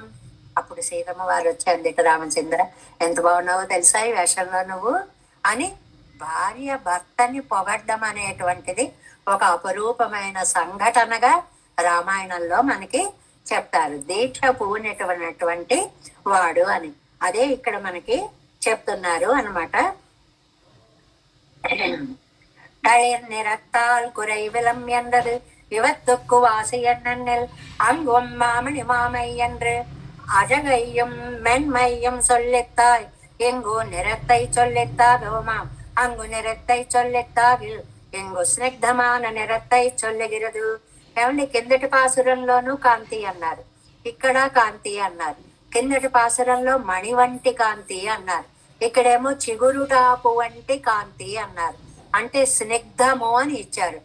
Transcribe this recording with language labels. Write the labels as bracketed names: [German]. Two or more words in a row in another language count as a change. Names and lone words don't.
[Telugu] అప్పుడు సీతమ్మ వారు వచ్చారు, రామచంద్ర ఎంత బాగున్నావో తెలుసా ఈ వేషంలో నువ్వు అని భార్య భర్తని పొగడ్డం అనేటువంటిది ఒక అపరూపమైన సంఘటనగా రామాయణంలో మనకి చెప్తారు. దీక్ష పూనినటువంటి వాడు అని అదే ఇక్కడ మనకి చెప్తున్నారు అనమాట. [Tamil] நிறத்தால் குறைவிலம் என்றது இவத்துக்கு வாசி என்னென்னில் அங்கும் மாமணி மாமை என்று அழகையும் மென்மையும் சொல்லித்தாய் எங்கோ நிறத்தை சொல்லித்தாகவுமாம் அங்கு நிறத்தை சொல்லித்தாகில் எங்கு ஸ்நிக்தமான நிறத்தை சொல்லுகிறது. [Telugu] ఏమండి కిందటి పాసురంలోనూ కాంతి అన్నారు, ఇక్కడ కాంతి అన్నారు. కిందటి పాసురంలో మణి వంటి కాంతి అన్నారు, ఇక్కడేమో చిగురుటాపు వంటి కాంతి అన్నారు. అంటే స్నిగ్ధము అని ఇచ్చారు.